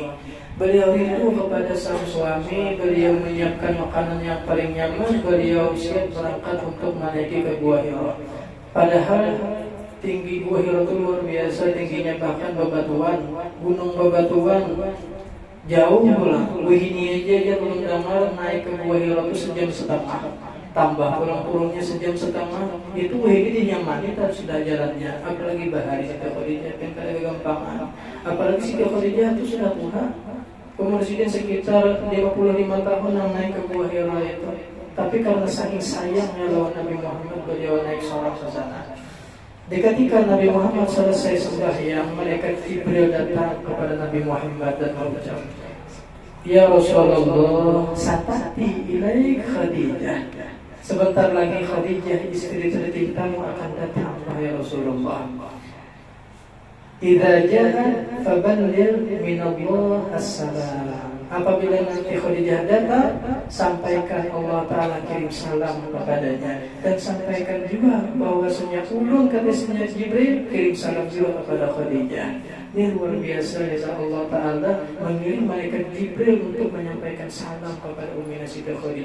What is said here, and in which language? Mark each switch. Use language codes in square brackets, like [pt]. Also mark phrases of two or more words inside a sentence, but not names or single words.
[id] Beliau rindu kepada sang suami, beliau menyiapkan makanan yang paling nyaman, beliau siap berangkat untuk menaiki ke Gua Hira. Padahal tinggi Gua Hira itu luar biasa tingginya, bahkan bebatuan, gunung bebatuan jauh pula. [bjn] Wihini aja dia belum damar naik ke Gua Hira itu sejam setengah. Tambah pulang-pulangnya sejam setengah. Itu wihini dinyamani tak sudah jalannya. Apalagi bahari Siti Khadijah kan kada gampangan. Apalagi Siti Khadijah itu sudah tua. [id] Umur Siti sekitar 55 tahun yang naik ke Gua Hira itu. Tapi karena saking sayangnya lawan Nabi Muhammad, beliau naik sholat ke sana. Ketika Nabi Muhammad selesai sembahyang, malaikat Jibril datang kepada Nabi Muhammad dan berucap, [ar] "يا رسول الله ستأتي إليك [id] Khadijah." Sebentar lagi Khadijah istri tercintamu akan datang, wahai Rasulullah. [ar] إذا جاء فبلغ من الله السلام. [id] Apabila nanti Khadijah datang, sampaikan Allah Ta'ala kirim salam kepadanya. Dan sampaikan juga bahwasanya ulun katanya Jibril kirim salam juga kepada Khadijah. Ini luar biasa ya, Allah Ta'ala mengirim malaikat Jibril untuk menyampaikan salam kepada Ummi Siti Khadijah.